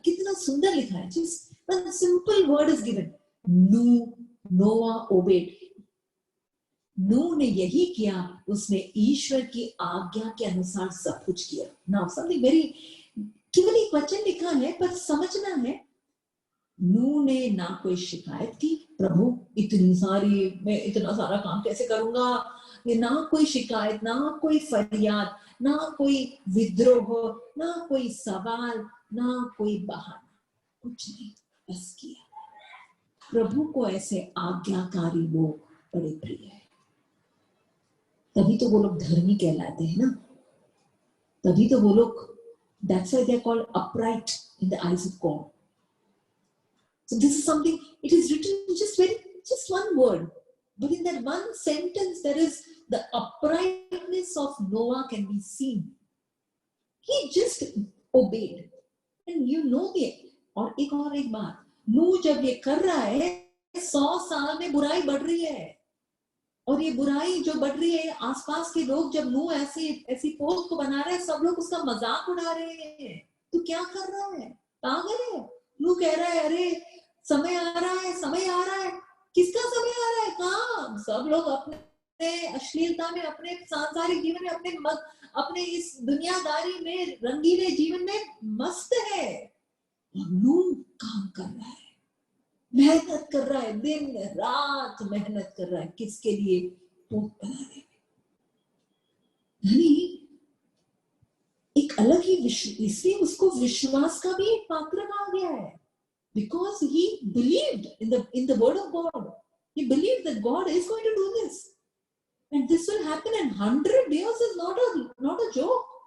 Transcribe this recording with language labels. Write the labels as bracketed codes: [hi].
[hi] कितना सुंदर लिखा है, [en] just one simple word is given, Noah obeyed। [hi] नूह ने यही किया, उसने ईश्वर की आज्ञा के अनुसार सब कुछ किया। [en] now something very, [hi] केवल एक वचन लिखा है पर समझना है। नूह ने ना कोई शिकायत की, प्रभु मैं इतना सारा काम कैसे करूंगा, ये ना कोई शिकायत, ना कोई फरियाद, ना कोई विद्रोह, ना कोई सवाल, ना कोई बहाना, कुछ नहीं, बस किया। प्रभु को ऐसे आज्ञाकारी लोग बड़े प्रिय है। तभी तो वो लोग धर्मी कहलाते हैं ना, तभी तो वो लोग, [en] that's why they're called upright in the eyes of God। So this is something, it is written just one word, but in that one sentence there is the uprightness of Noah can be seen। He just obeyed, and you know [hi] और एक बात, नूह जब ये कर रहा है, 100 साल में बुराई बढ़ रही है, और ये बुराई जो बढ़ रही है, आसपास के लोग जब नूह ऐसी पोत को बना रहे हैं, सब लोग उसका मजाक उड़ा रहे हैं। तो क्या कर रहा है, पागल है? नूह कह रहा है अरे समय आ रहा है। किसका समय आ रहा है? कहाँ? सब लोग अपने अश्लीलता में, अपने सांसारिक जीवन में, अपने इस दुनियादारी में, रंगीले जीवन में मस्त है। और नूह काम कर रहा है, मेहनत कर रहा है, दिन रात मेहनत कर रहा है, किसके लिए? पोत बनाने में। यानी एक अलग ही इसलिए उसको विश्वास का भी एक पात्र कहा गया है, [en] because he believed in the word of God। He believed that God is going to do this। And this will happen in 100 years is not a joke.